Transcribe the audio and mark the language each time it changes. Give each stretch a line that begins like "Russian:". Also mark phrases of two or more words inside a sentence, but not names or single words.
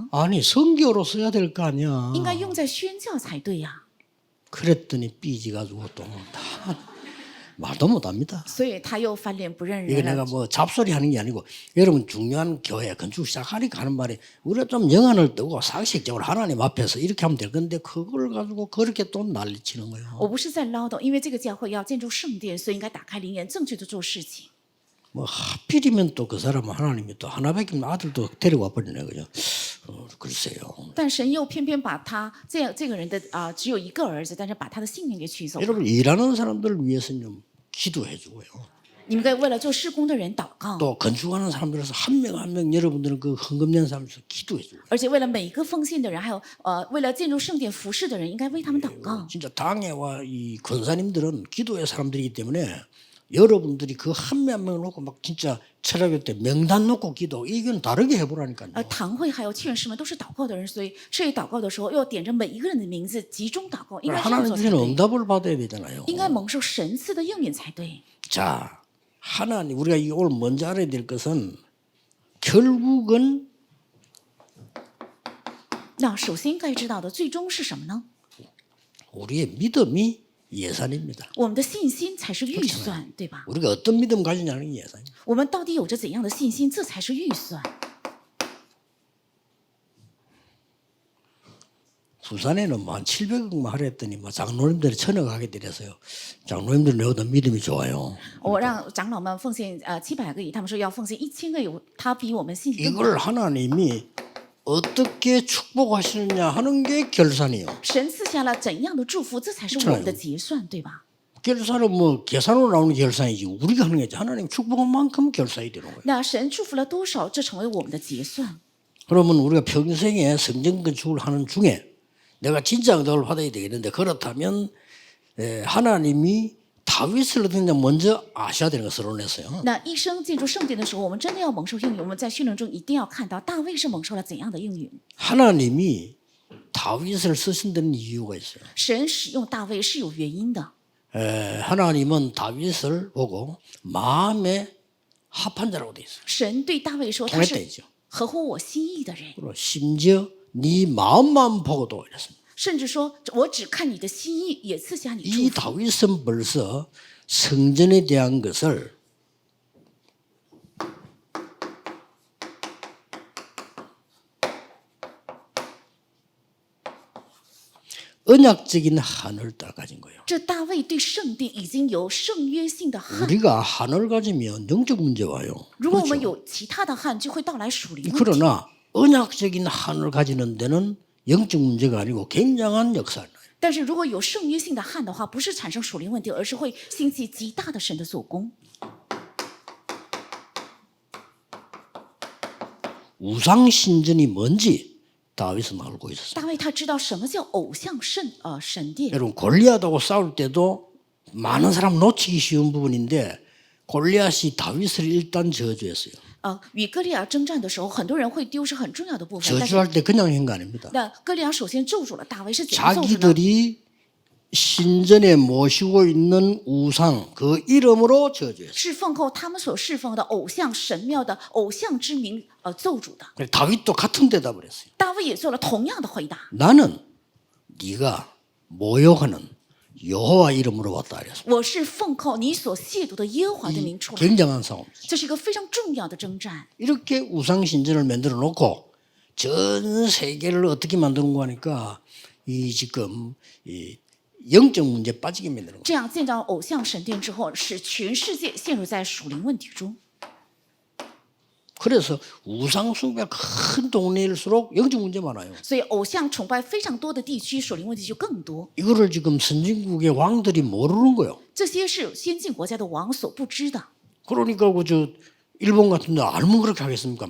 Korean: 아니 선교로 써야 될 거 아니야.
Chinese: 应该用在宣教才对呀。
Korean: 그랬더니 삐지가지고 또 다 말도 못합니다.
Chinese: 所以他又翻脸不认
Korean: 이게
Chinese: 人
Korean: 내가
Chinese: 了。
Korean: 뭐 잡소리 하는 게 아니고 여러분 중요한 교회 건축 시작하니까 하는 말이 우리가 좀 영안을 뜨고 상식적으로 하나님 앞에서 이렇게 하면 될 건데 그걸 가지고 그렇게 또 난리치는 거예요.
Chinese: 我不是在唠叨，因为这个教会要建筑圣殿，所以应该打开灵眼，正确的做事情。
Korean: 뭐 하필이면 또 그 사람은 하나님이 또 하나밖에 아들도 데려와 버리네 그죠? 글쎄요.
Chinese: 但神又偏偏把他这个人的只有一个儿子，但是把他的性命给取走了。
Korean: 여러분 일하는 사람들을 위해서는 좀 기도해주고요.
Chinese: 你们该为了做施工的人祷告，
Korean: 또 건축하는 사람들에서 한 명 한 명 여러분들은 그 헌금 낸 사람에서 기도해주고
Chinese: 而且为了每一个奉献的人，还有为了建筑圣殿服侍的人，应该为他们祷告。
Korean: 진짜 당회와 이 권사님들은 기도의 사람들이기 때문에 여러분들이 그 한 명 한 명 놓고 막 진짜 철학교 때 명단 놓고 기도 이건 다르게 해보라니까요.
Chinese: 堂会还有劝士们都是祷告的人，所以彻夜祷告的时候，要点着每一个人的名字集中祷告，应该这样
Korean: 하나님
Chinese: 做才
Korean: 주시는
Chinese: 对，
Korean: 응답을 받아야 되잖아요.
Chinese: 应该蒙受神赐的应允才对。
Korean: 자, 하나님 우리가 이 오늘 먼저 알아야 될 것은 결국은
Chinese: 那首先该知道的，最终是什么呢？
Korean: 우리의 믿음이 예산입니다.
Chinese: 我们的信心才是预算，对吧？
Korean: 우리가 어떤 믿음 가지냐는 게 예산입니다.
Chinese: 我们到底有着怎样的信心，这才是预算。
Korean: 부산에는 뭐 한 700억만 하려 했더니 뭐 장로님들이 1000억 하게 되어서요. 장로님들은 내보다 믿음이 좋아요.
Chinese: 我让长老们奉献700个亿，他们说要奉献1000个亿，他比我们信心更大。
Korean: 이걸 하나님이 어떻게 축복하시느냐 하는 게 결산이요.
Chinese: 神赐下了怎样的祝福，这才是我们的结算，对吧？
Korean: 결산은 뭐 계산으로 나오는 결산이지 우리가 하는 게 아니지. 하나님 축복한 만큼 결산이 되는 거예요.
Chinese: 那神祝福了多少，这成为我们的结算。
Korean: 그러면 우리가 평생에 성전 건축을 하는 중에 내가 진짜 응답을 받아야 되겠는데 그렇다면 하나님이 다윗을 어떻게 했냐 먼저 아셔야 되는 거 서론에서요.
Chinese: 那一生进入圣殿的时候，我们真的要蒙受应允。我们在训练中一定要看到大卫是蒙受了怎样的应允。
Korean: 하나님이 다윗을 쓰신 데는 이유가 있어요.
Chinese: 神使用大卫是有原因的。
Korean: 하나님은 다윗을 보고 마음에 합한 자라고 돼 있어요.
Chinese: 神对大卫说他是
Korean: 통했다이죠.
Chinese: 合乎我心意的人，
Korean: 그리고 심지어 네 마음만 보고도 이랬습니다.
Chinese: 甚至说我只看你的心意，也赐下你祝
Korean: 이
Chinese: 福。
Korean: 다윗은 벌써 성전에 대한 것을 언약적인 한을 딱 가진 거예요.
Chinese: 这大卫对圣殿已经有圣约性的汉，
Korean: 우리가 한을 가지면 영적 문제 와요.
Chinese: 如果我们有其他的汉，就会到来属灵问题。
Korean: 그러나 언약적인 한을 가지는 데는 영적 문제가 아니고 굉장한 역사를.
Chinese: 但是如果有圣约性的汉的话，不是产生属灵问题，而是会兴起极大的神的做工。
Korean: 우상 신전이 뭔지 다윗은 알고 있었어요.
Chinese: 大卫他知道什么叫偶像神殿。
Korean: 여러분 골리앗하고 싸울 때도 많은 사람 놓치기 쉬운 부분인데 골리앗이 다윗을 일단 저주했어요.
Chinese: 与歌利亚征战的时候，很多人会丢失很重要的部分。但是
Korean: 저주할 때 그냥 한 거 아닙니다.
Chinese: 那歌利亚首先咒诅了大卫，是怎样咒诅呢？
Korean: 자기들이 신전에 모시고 있는 우상 그 이름으로 저주했어요.
Chinese: 是奉扣他们所侍奉的偶像神庙的偶像之名咒诅的。
Korean: 다윗도 같은 대답을 했어요.
Chinese: 大卫也做了同样的回答。
Korean: 나는 네가 모욕하는 여호와 이름으로 왔다 그랬어요.
Chinese: 我是奉扣你所亵渎的耶和华的名出来。
Korean: 굉장한 싸움이죠.
Chinese: 这是一个非常重要的征战。
Korean: 이렇게 우상 신전을 만들어 놓고 전 세계를 어떻게 만드는가 하니까 이 지금 이 영적 문제 빠지게 만드는 거예요.
Chinese: 这样建造偶像神殿之后，使全世界陷入在属灵问题中。
Korean: 그래서 우상 숭배가 큰 동네일수록 영적 문제 많아요.
Chinese: 所以偶像崇拜非常多的地区，属灵问题就更多。
Korean: 이거를 지금 선진국의 왕들이 모르는 거예요.
Chinese: 这些是先进国家的王所不知的。
Korean: 그러니까 그저 일본 같은 데 알면 그렇게 하겠습니까?